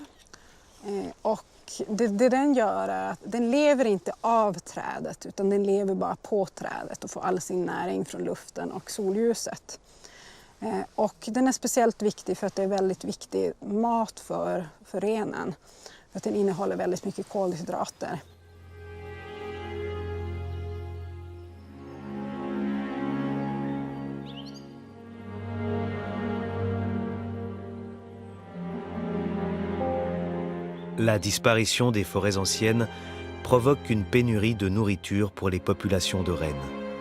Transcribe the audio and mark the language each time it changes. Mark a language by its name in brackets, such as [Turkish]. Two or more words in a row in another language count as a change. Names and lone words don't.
[Swedish] Och det den gör är att den lever inte av trädet utan den lever bara på trädet och får all sin näring från luften och solljuset. Och den är speciellt viktig för att det är väldigt viktig mat för renen. För att den innehåller väldigt mycket kolhydrater. [French] La disparition des forêts anciennes provoque une pénurie de nourriture pour les populations de rennes.